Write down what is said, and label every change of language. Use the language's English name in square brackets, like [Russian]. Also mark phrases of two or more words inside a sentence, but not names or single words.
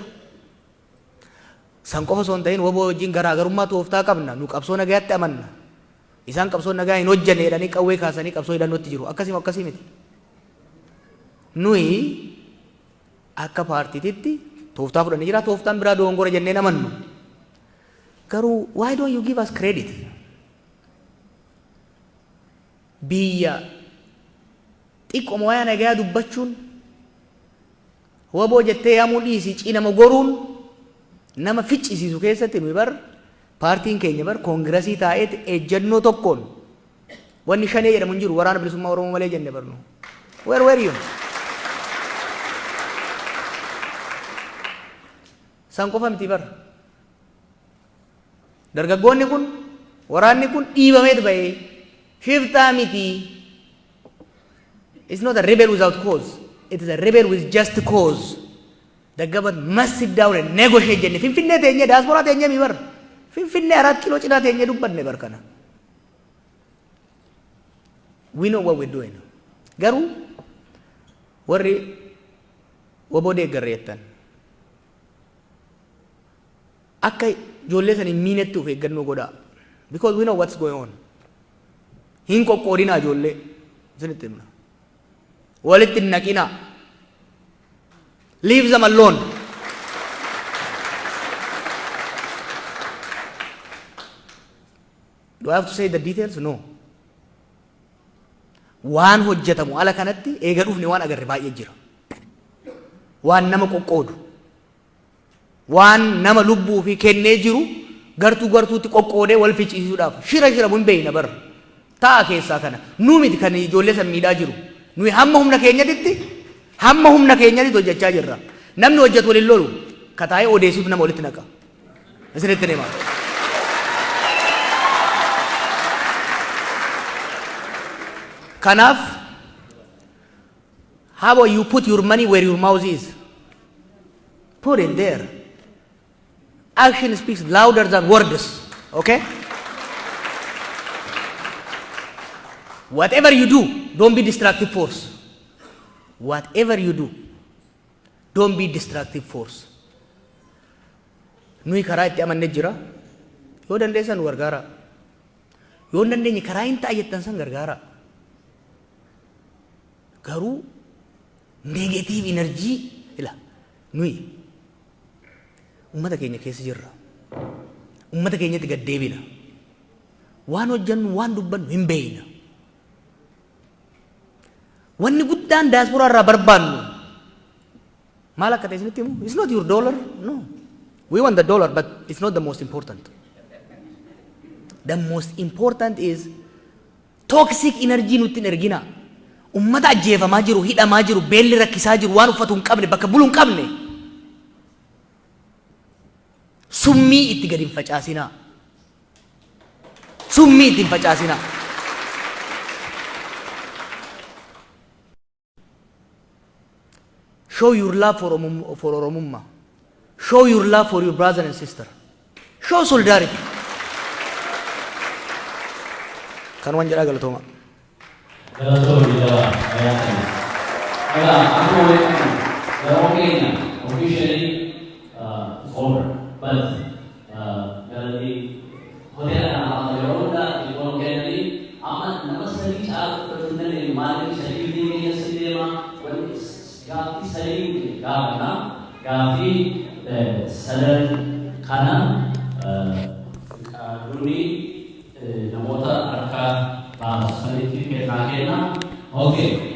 [Oromo] San qofa osoo hin ta'in waboo wajjin garaagarummaa tooftaa qabna. Nu qabsoo nagayaatti amanna. Isaan qabsoo nagaa hin hojjanne jedhanii qawwee kaasanii qabsoo hidhannootti jiru. Akkasii miti. Nuyi akka paartiititti tooftaa fudhannee jira. Tooftaan biraa dogongora jennee amannu. [English] Garuu why don't you give us credit? [Oromo] Biyya xiqqoo wayaa nagayaa dubbachuun waboo jettee yaamuu dhiisii cinama goruun nama ficcisiisu keessatti nuyi bar paartiin keenya bar koongirasii taa'eeti ejjennoo tokkoon wanni shanee jedhamu hin jiru waraana bilisummaa Oromoo malee jenne barnu. [English] Where were you? [Oromo] San qofa miti bar. Dargaggoonni kun waraanni kun dhiibameet bahee shiftaa miti. [English] It's not a rebel without cause. It is a rebel with just cause. The government must sit down and negotiate [Oromo] jenne. Finfinnee teenye diaspora teenye mi bar. Finfinnee 4 kilo cinaa teenye dubbanne bar kana. [English] We know what we're doing. [Oromo] Garuu warri waboo deeggarreettan akka ijoollee san hin miinetti of eeggannoo godhaa. [English] Because we know what's going on. [Oromo] Hin qoqqoodinaa ijoollee isinitti himna. Walitti hin naqinaa. [English] Leave them alone. Do I have to say the details? No. [Oromo] Waan hojjetamu ala kanatti eega dhufne waan agarre baay'ee jira. Waan nama qoqqoodu. Waan nama lubbuu fi kennee jiru gartuutti qoqqoodee wal ficcisiisuudhaaf shira mun beeyna bar. Ta'a keessaa kana. Nu miti kan ijoollee san miidhaa jiru. Nuyi hamma humna keenyatti hojjechaa jirra. Namni hojjetu waliin lolu kataa'ee odeessuuf nama walitti naqa. Isinitti hima. Kanaaf, [English] how about you put your money where your mouth is? Put it there. Action speaks louder than words. Okay? Whatever you do, don't be destructive force. Whatever you do, don't be destructive force. [Oromo] Nuyi karaa itti amannee jira. Yoo dandeessan gargaara. Yoo dandeenye karaa hin ta'a jettan san gargaara. garuu [English] negative energy [Oromo] ila nuyi ummata keenya keessa jirra ummata keenyatti gad deebina waan hojjannu waan dubbannu hin beeyna wanni guddaan diaspora irraa barbaannu maal akka ta'e isinitti himu [English] it's not your dollar no we want the dollar but it's not the most important the most important is toxic energy [Oromo] nutti hin ergina ummata ajjeefamaa jiru hidhamaa jiru beelli rakkisaa jiru waan uffatu hin qabne bakka bulu hin qabne summii itti gadi hin facaasinaa [English] summii itti hin facaasinaa show your love for Oromummaa show your love for your brother and sister show solidarity [Oromo] kan waan jedhaa galatooma officially over, but hotel Yoronda, Kennedy, Aman Namasari Chak, personally, Malik Shadi, cinema, when Gafi Salim, Gavana, Gafi, Sadan Kana, Runi, Namota, Arka, Saniti, Nakena, okay.